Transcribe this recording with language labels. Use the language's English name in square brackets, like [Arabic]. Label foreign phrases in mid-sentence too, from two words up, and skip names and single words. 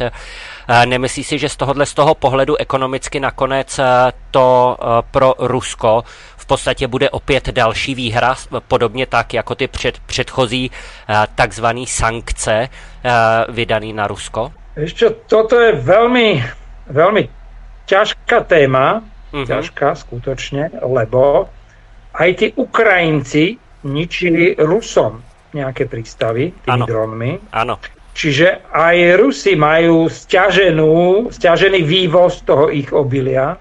[Czech] Nemyslí si, že z toho pohledu ekonomicky nakonec to pro Rusko v podstatě bude opět další výhra, podobně tak, jako ty předchozí takzvané sankce vydané na Rusko? [Slovak] Ešte, toto je veľmi, veľmi ťažká téma, ťažká skutočne, lebo aj tí Ukrajinci ničili Rusom nejaké prístavy tými dronmi. Áno. Čiže aj Rusi majú sťažený vývoz toho ich obilia.